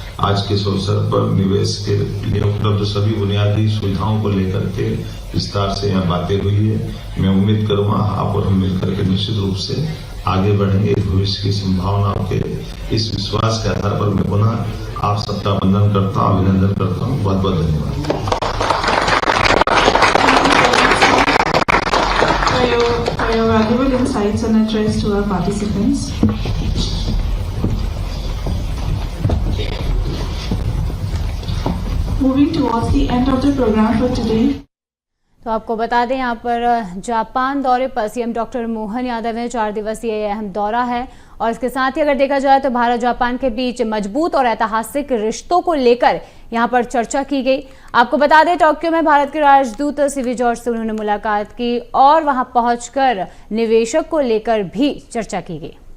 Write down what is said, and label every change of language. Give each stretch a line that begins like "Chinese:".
Hindi: आज के इस अवसर पर निवेश के लिए उपलब्ध सभी बुनियादी सुविधाओं को लेकर के विस्तार से यहाँ बातें हुई है। मैं उम्मीद करूंगा आप और हम मिलकर के निश्चित रूप से आगे बढ़ेंगे। भविष्य की संभावनाओं के इस विश्वास के आधार पर मैं पुनः आप सबका वंदन करता हूँ, अभिनंदन करता हूँ। बहुत बहुत धन्यवाद।
English: For your valuable insights and address to our participants. Moving towards the end of the program for today.
Hindi: तो आपको बता दें यहाँ पर जापान दौरे पर सीएम डॉक्टर मोहन यादव हैं। 4 दिवसीय अहम दौरा है और इसके साथ ही अगर देखा जाए तो भारत जापान के बीच मजबूत और ऐतिहासिक रिश्तों को लेकर यहाँ पर चर्चा की गई। आपको बता दें टोक्यो में भारत के राजदूत सीवी जॉर्ज से उन्होंने मुलाकात की और वहां पहुंचकर निवेशक को लेकर भी चर्चा की गई।